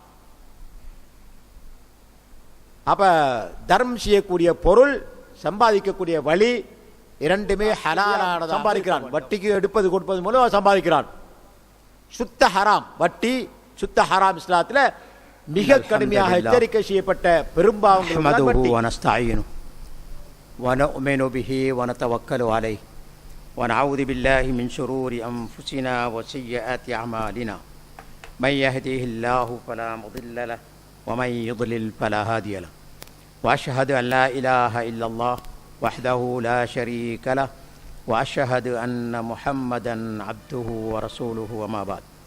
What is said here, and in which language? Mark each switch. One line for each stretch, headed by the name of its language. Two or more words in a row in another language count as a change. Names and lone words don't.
Tamil: அப்ப தர்மம் செய்யக்கூடிய பொருள், சம்பாதிக்கக்கூடிய வழி இரண்டுமே ஹலாலான சம்பாதிக்கிறான். வட்டிக்கு எடுப்பது கொடுப்பது மூலம் சம்பாதிக்கிறான். சுத்த ஹராம் வட்டி, சுத்த ஹராம் இஸ்லாத்தில் மிக கடுமையாக எச்சரிக்கை செய்யப்பட்ட பெரும்பாவங்கள் வட்டி.
Arabic: ونستعينه ونؤمن به ونتوكل عليه ونعوذ بالله من شرور أنفسنا وسيئات أعمالنا من يهده الله فلا مضل له ومن يضلل فلا هادي له وأشهد أن لا إله إلا الله وحده لا شريك له وأشهد أن محمدا عبده ورسوله وما بعد.